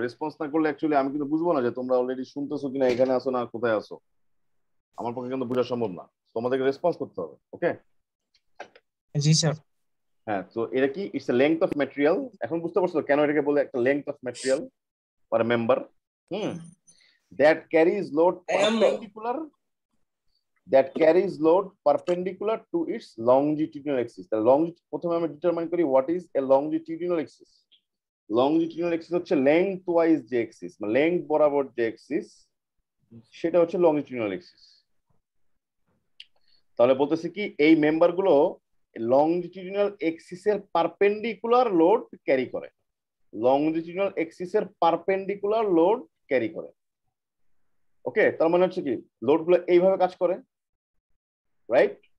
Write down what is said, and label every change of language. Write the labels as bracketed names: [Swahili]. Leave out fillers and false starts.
[Bangla] Response না করলে actually আমি কিন্তু বুঝবো না যে তোমরা অলরেডি শুনতেছো কিনা, এখানে আসো না কোথায় আসো। আমার পক্ষে কিন্তু বোঝা সম্ভব না। তোমাদেরকে রেসপন্স করতে হবে। ওকে, জি স্যার। হ্যাঁ, তো এটা কি? [English] It's a length of material. [Bangla] এখন বুঝতে পারছো কেন এটাকে বলে একটা [English] Length of material for a member? That carries load perpendicular, that carries load perpendicular to its longitudinal axis. The [Bangla] প্রথমে আমরা ডিটারমাইন করি [English] what is a longitudinal axis. [Bangla] Longitudinal axis হচ্ছে length wise যে axis, মানে length বরাবর যে axis, সেটা হচ্ছে longitudinal axis। তাহলে বলতেছি কি এই মেম্বার গুলো longitudinal axis এর পারপেন্ডিকুলার লোড ক্যারি করে। longitudinal axis এর পারপেন্ডিকুলার লোড ক্যারি করে। ওকে, তার মানে হচ্ছে কি লোড গুলো এইভাবে কাজ করে, রাইট?